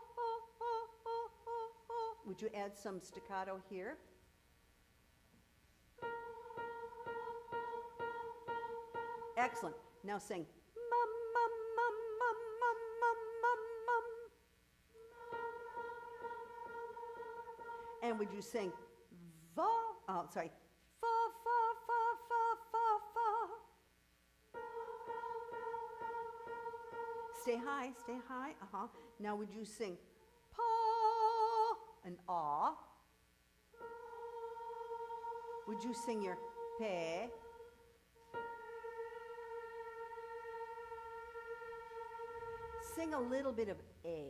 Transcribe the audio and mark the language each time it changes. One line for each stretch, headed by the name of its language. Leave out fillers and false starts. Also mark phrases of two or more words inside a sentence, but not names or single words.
English: Would you add some staccato here? Excellent. Now sing mum, mum, mum, mum, mum, mum, mum, mum. And would you sing fa? Oh, sorry. Fa, fa, fa, fa, fa, fa. Stay high, stay high. Now would you sing paw and aw? Would you sing your pe? Sing a little bit of A.